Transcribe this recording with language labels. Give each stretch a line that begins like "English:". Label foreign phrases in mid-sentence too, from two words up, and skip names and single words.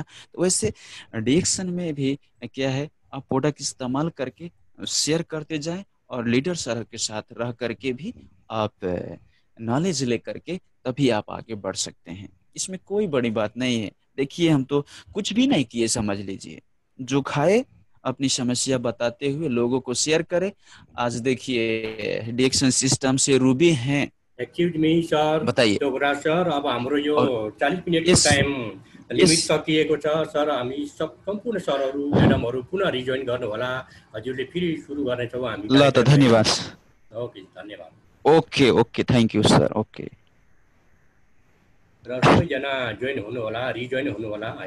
Hindi: तो वैसे डिएक्शन में भी क्या है, आप प्रोडक्ट इस्तेमाल करके शेयर करते जाएं और लीडर सर के साथ रह करके भी आप नॉलेज लेकर के तभी आप आगे बढ़ सकते हैं। इसमें कोई बड़ी बात नहीं है। देखिए हम तो कुछ भी नहीं किए, समझ लीजिए। जो खाए अपनी समस्या बताते हुए लोगों को शेयर करे। आज देखिए डिएक्शन सिस्टम से रूबी हैं,
English: excuse me sir,
Hindi: बताइए। डोगरा सर,
Nepali: अब हाम्रो यो और 40 मिनटको यस टाइम यस लिमिट सकिएको छ सर। हामी सम्पूर्ण सरहरू म्याडमहरू पुनः रिजोइन गर्नुहोला। हजुरले फेरि सुरु गर्नेछौँ हामी ल त कार्यक्रमलाई। धन्यवाद। ओके, धन्यवाद।
English: okay okay, thank you sir. okay.
Nepali: र सबैजना जोइन हुनुहोला, रिजोइन हुनुहोला होइन।